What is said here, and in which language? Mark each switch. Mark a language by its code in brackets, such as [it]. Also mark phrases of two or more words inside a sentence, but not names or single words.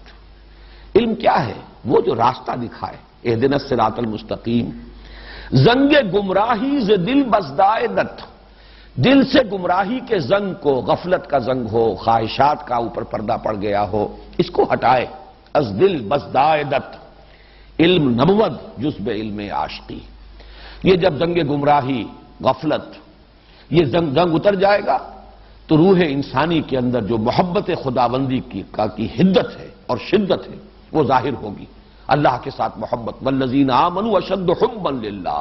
[ur] علم کیا ہے؟ وہ جو راستہ دکھائے، [ar] اہدنا الصراط المستقیم۔ [fa] زنگ گمراہی ز دل بزدائدت، [ur] دل سے گمراہی کے زنگ کو، غفلت کا زنگ ہو، خواہشات کا اوپر پردہ پڑ گیا ہو، اس کو ہٹائے۔ [fa] از دل بزدائدت علم نبوت جزب علم عاشقی۔ [ur] یہ جب زنگ گمراہی، غفلت، یہ زنگ اتر جائے گا تو روح انسانی کے اندر جو محبت خداوندی کی حدت ہے اور شدت ہے وہ ظاہر ہوگی۔ اللہ کے ساتھ محبت، [ar] والذین آمنوا اشد حبا للہ۔